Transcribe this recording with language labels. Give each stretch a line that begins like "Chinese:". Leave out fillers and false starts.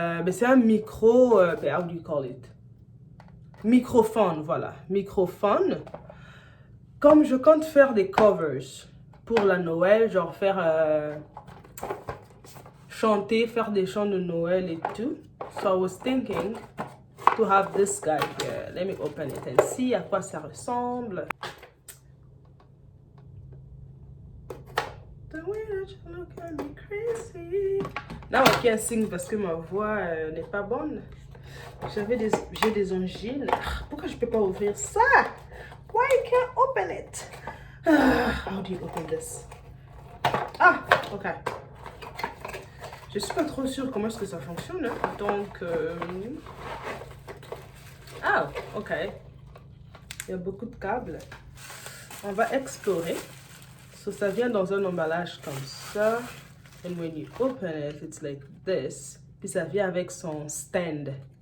French: c'est un micro...
English: how do you call it? Microphone, voilà. Microphone.
French: Comme je compte faire des covers pour la Noël, genre faire... chanter, faire des chants de Noël et tout.
English: So I was thinking to have this guy here. Let me open it and see
French: à quoi ça ressemble.
English: The way that you look at me crazy. Now I can't sing
French: parce que ma voix n'est pas bonne. J'ai des angines. Pourquoi je peux pas ouvrir ça?
English: Why you can't open it? How do you open this? Ah, ok.
French: Je suis pas trop sûre comment est-ce que ça fonctionne. Hein. Donc, ah, ok. Il y a beaucoup de câbles. On va explorer. So, ça vient dans un emballage comme ça.
English: And when you open it, it's like this.
French: Puis ça vient avec son stand.